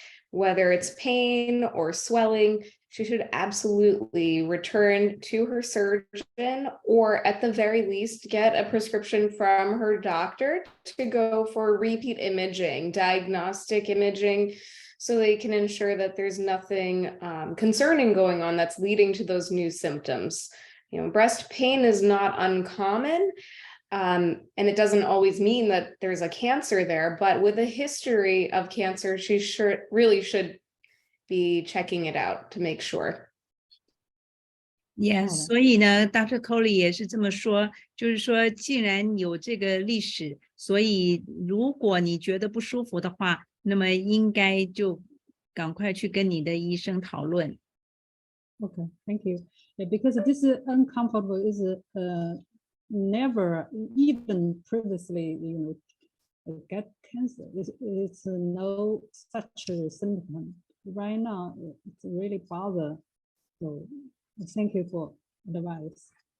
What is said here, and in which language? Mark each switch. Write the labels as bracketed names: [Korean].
[English] Whether it's pain or swelling, she should absolutely return to her surgeon or at the very least get a prescription from her doctor to go for repeat imaging, diagnostic imaging, so they can ensure that there's nothing concerning going on that's leading to those new symptoms. You know, breast pain is not uncommon. And it doesn't always mean that there's a cancer there, but with a history of cancer, she really should be checking it out to make sure. Yes， [Chinese] 所以呢 ，Dr. Coley 也是这么说，就是说，既然有这个历史，所以如果你觉得不舒服的话，那么应该就赶快去跟你的医生讨论。 [English] Okay, thank you. Yeah, because this is uncomfortable is never even previously, get cancer. It's no such a symptom. Right now, it's really bother. So thank you for advice.